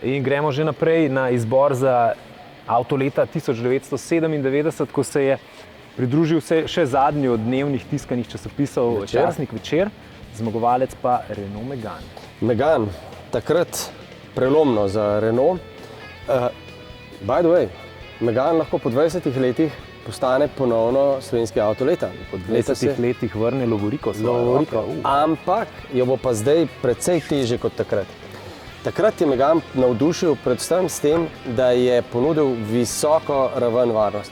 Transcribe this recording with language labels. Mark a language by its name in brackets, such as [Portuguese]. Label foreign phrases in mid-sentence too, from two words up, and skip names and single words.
[Slovenian] In gremo že naprej na izbor za avto leta 1997, ko se je pridružil še zadnji od dnevnih tiskanih časopisov časnik Večer, zmagovalec pa Renault Megane. Megane, takrat prelomno za Renault. [English] By the way, [Slovenian] Megane lahko po 20 letih postane ponovno slovenski avto leta. Po 20 letih vrne Lovoriko. Ampak jo bo pa zdaj precej težje kot takrat. Takrat je Megane navdušil predvsem s tem, da je ponudil visoko raven varnosti.